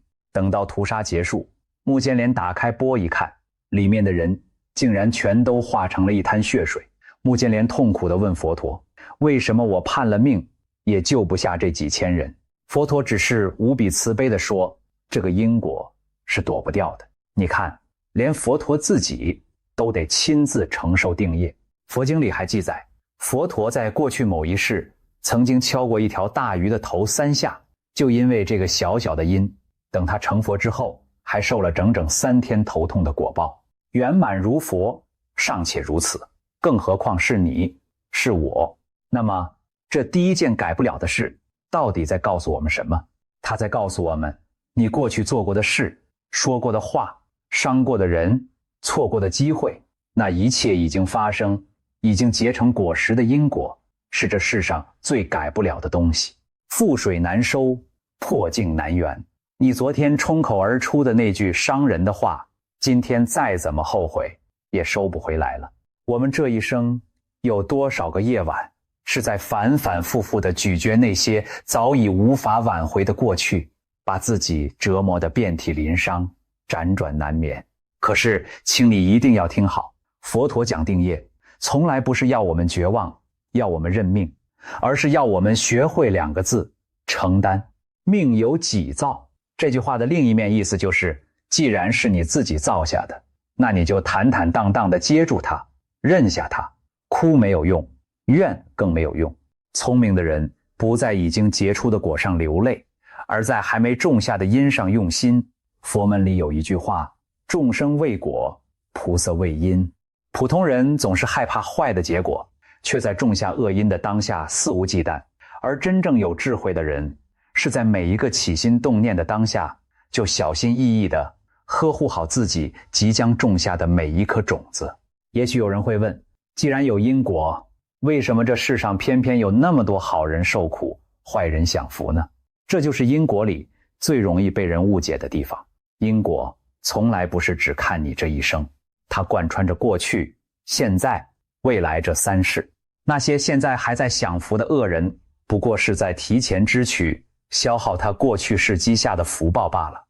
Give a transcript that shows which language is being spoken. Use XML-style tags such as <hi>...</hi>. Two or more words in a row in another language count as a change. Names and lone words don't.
<zh>等到屠殺結束，目犍連打開钵一看，裡面的人竟然全都化成了一灘血水。目犍連痛苦地問佛陀，為什麼我判了命也救不下這幾千人？佛陀只是無比慈悲地說，這個因果是躲不掉的。你看，連佛陀自己都得親自承受定業。佛經裡還記載，佛陀在過去某一世曾經敲過一條大魚的頭3下，就因為這個小小的因，等他成佛之後還受了整整3天頭痛的果報。圓滿如佛， 尚且如此，更何況是你，是我。那麼這第一件改不了的事到底在告訴我們什麼？它在告訴我們，你過去做過的事，說過的話，傷過的人，錯過的機會，那一切已經發生，已經結成果實的因果，是這世上最改不了的東西。覆水難收，破鏡難圓。你昨天冲口而出的那句傷人的話，今天再怎麼後悔也收不回来了。我們這一生有多少個夜晚是在反反复复地咀嚼那些早已無法挽回的過去，把自己折磨得遍體鱗傷，輾轉難眠。可是請你一定要聽好，佛陀講定業從來不是要我們絕望，要我們認命，而是要我們學會2個字：承擔。命由己造，這句話的另一面意思就是，既然是你自己造下的，那你就坦坦荡荡地接住它，認下它。哭沒有用，怨更沒有用。聰明的人不在已經結出的果上流淚，而在還沒種下的因上用心。佛門裡有一句話：眾生為果，菩薩為因。普通人總是害怕壞的結果，卻在種下惡因的當下肆無忌憚，而真正有智慧的人是在每一個起心動念的當下，就小心翼翼地呵護好自己即將種下的每一顆種子。也許有人會問，既然有因果，為什麼這世上偏偏有那麼多好人受苦，壞人享福呢？這就是因果裡最容易被人誤解的地方。因果從來不是只看你這一生，它貫穿着過去、現在、未來這3世。那些現在還在享福的惡人，不過是在提前支取消耗他過去世積下的福報罷了。</zh>